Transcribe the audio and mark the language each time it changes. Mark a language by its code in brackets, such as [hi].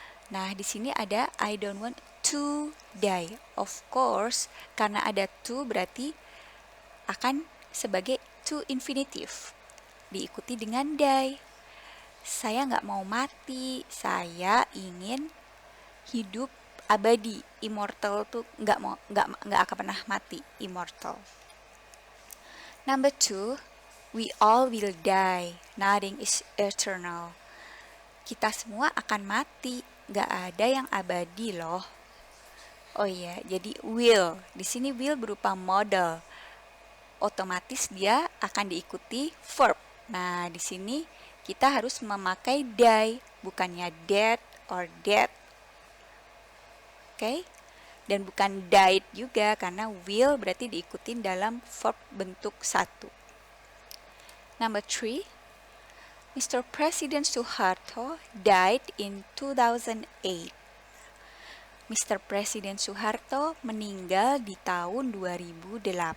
[id] Nah, di sini ada [en] I don't want to die. Of course, [id] karena ada to berarti akan sebagai to infinitive. Diikuti dengan die. Saya nggak mau mati, saya ingin hidup abadi. Immortal tuh nggak akan pernah mati. Immortal. [en] Number 2, we all will die. Nothing is eternal. [id] Kita semua akan mati, nggak ada yang abadi loh. Oh iya, jadi will. Di sini will berupa model. Otomatis dia akan diikuti verb. Nah, di sini kita harus memakai die, bukannya dead or dead. Oke? Dan bukan died juga, karena will berarti diikutin dalam verb bentuk 1. [en] Number 3, Mr. President Suharto died in 2008. Mr. [id] Presiden Soeharto meninggal di tahun 2008.